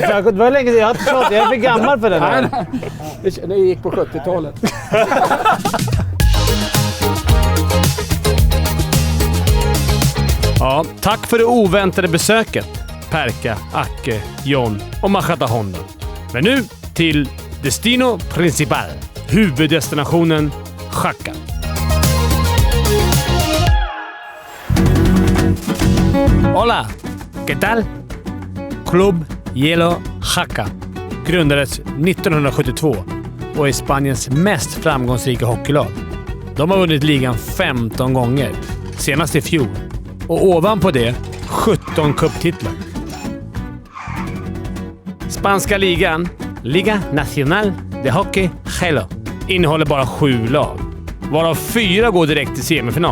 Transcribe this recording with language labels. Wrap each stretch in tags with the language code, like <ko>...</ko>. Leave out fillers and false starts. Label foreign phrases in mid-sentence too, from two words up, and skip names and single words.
<sv>Det var länge sedan, jag är för gammal för den här. Det gick på 70-talet. Ja, tack för det oväntade besöket, Perka, Acke, John och Machata Honda. Men nu till</sv> <es>Destino Principal,</es> <sv>huvuddestinationen Jaca.</sv> <es>Hola, ¿qué tal?</es> <sv>Club Hielo Jaca grundades 1972 och är Spaniens mest framgångsrika hockeylag. De har vunnit ligan 15 gånger, senast i fjol. Och ovanpå det 17 cuptitlar. Spanska ligan,</sv> <es>Liga Nacional de Hockey Hielo,</es> <sv>innehåller bara 7 lag, varav 4 går direkt till semifinal.</sv>